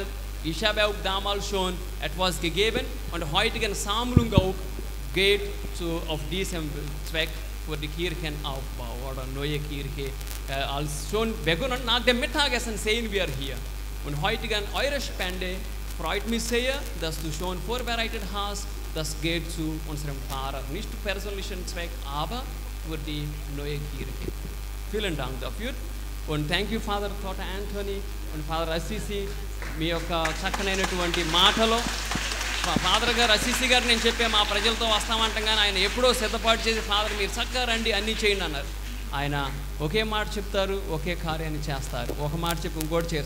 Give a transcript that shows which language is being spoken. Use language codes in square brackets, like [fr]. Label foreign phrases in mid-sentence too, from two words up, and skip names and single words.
[de] Ich habe auch damals schon etwas gegeben und heutige Sammlung auch geht auf diesem Zweck für die Kirchenaufbau oder neue Kirche als schon begonnen nach dem Mittagessen sehen wir hier. Und heute gern eure Spende freut mich sehr, dass du schon vorbereitet hast. Das geht zu unserem Pfarrer, nicht für persönlichen Zweck, aber für die neue Kirche. Vielen Dank dafür. Und [en] thank you [te] Father Tota Anthony und Father Assisi మీ యొక్క చక్కనైనటువంటి మాటలో ఫాదర్ గారు అసిసి గారు నేను చెప్పే మా ప్రజలతో వస్తామంటాం కానీ ఆయన ఎప్పుడో సిద్ధపాటు చేసి ఫాదర్ మీరు చక్కగా రండి అన్నీ చేయండి అన్నారు. ఆయన ఒకే మాట చెప్తారు, ఒకే కార్యాన్ని చేస్తారు. ఒక మాట చెప్పి ఇంకోటి చేయరు.